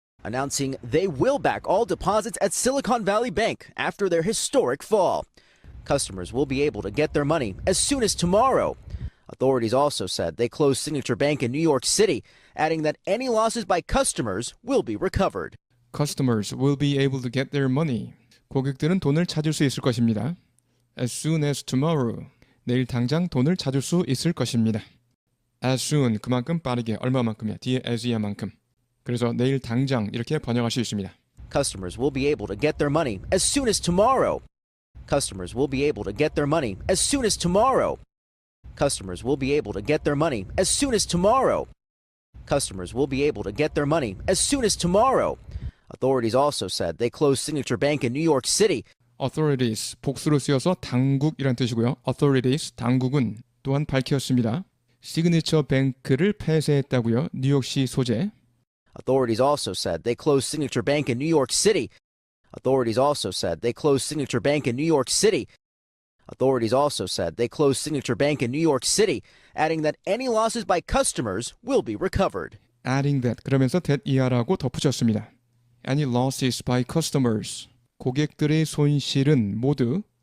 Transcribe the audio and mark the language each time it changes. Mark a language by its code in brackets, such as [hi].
[en] Announcing they will back all deposits at Silicon Valley Bank after their historic fall. Customers will be able to get their money as soon as tomorrow. Authorities also said they closed Signature Bank in New York City, adding that any losses by customers will be recovered. Customers will be able to get their money. [ko] 고객들은 돈을 찾을 수 있을 것입니다. [en] As soon as tomorrow. [ko] 내일 당장 돈을 찾을 수 있을 것입니다. [en] As soon, [ko] 그만큼 빠르게, 얼마만큼이야? 뒤에 as이야만큼. 그래서 내일 당장 이렇게 번역할 수 있습니다. [en] Customers will be able to get their money as soon as tomorrow. Customers will be able to get their money as soon as tomorrow. Customers will be able to get their money as soon as tomorrow. Customers will be able to get their money as soon as tomorrow. Authorities also said they closed Signature Bank in New York City. [ko] Authorities, 복수로 쓰여서 당국이란 뜻이고요. Authorities, 당국은 또한 밝혔습니다. 시그니처 뱅크를 폐쇄했다고요. 뉴욕시 소재. [en] Authorities also said they closed Signature Bank in New York City. Authorities also said they closed Signature Bank in New York City. Authorities also said they closed Signature Bank in New York City, adding that any losses by customers will be recovered. Adding that, [ko] 그러면서 that 이하라고 덧붙였습니다. [en] Any losses by customers. [ko] 고객들의 손실은 모두